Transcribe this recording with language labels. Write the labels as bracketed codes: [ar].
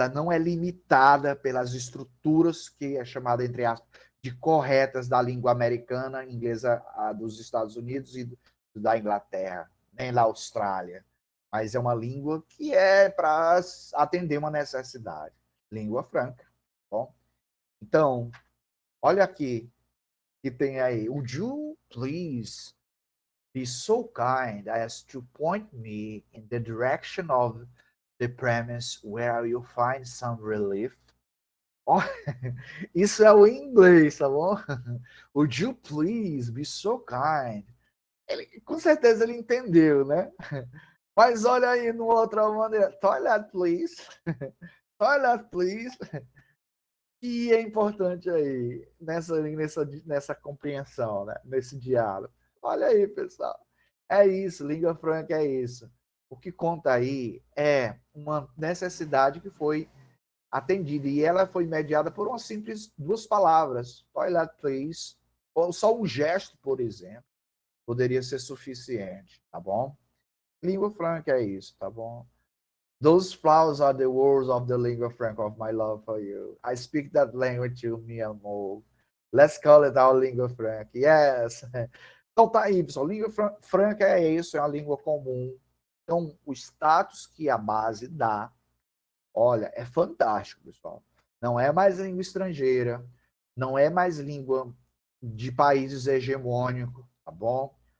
[pt] é limitada pelas estruturas que é chamada entre aspas de corretas da língua americana, inglesa dos Estados Unidos e da Inglaterra, nem da Austrália, mas é uma língua que é para atender uma necessidade, língua franca, bom? Então, olha aqui que tem aí. [en] Would you please be so kind as to point me in the direction of the premise where you find some relief? [pt] Oh, isso é o inglês, tá bom? [en] Would you please be so kind? [pt] Com certeza ele entendeu, né? Mas olha aí numa outra maneira. [en] Toilet, please. Toilet, please. [pt] Que é importante aí nessa compreensão, né? Nesse diálogo. Olha aí, pessoal. É isso, língua franca é isso. O que conta aí é uma necessidade que foi atendida e ela foi mediada por uma simples duas palavras. [en] Toilet, please. [pt] Ou só um gesto, por exemplo, poderia ser suficiente, tá bom? Língua franca é isso, tá bom? [en] Those flowers are the words of the lingua franca of my love for you. I speak that language to me, amor. Let's call it our lingua franca. Yes. [pt] Então tá aí, pessoal. Língua franca é isso, é uma língua comum. Então, o status que a base dá, olha, é fantástico, pessoal. Não é mais língua estrangeira, não é mais língua de países hegemônicos, tá bom?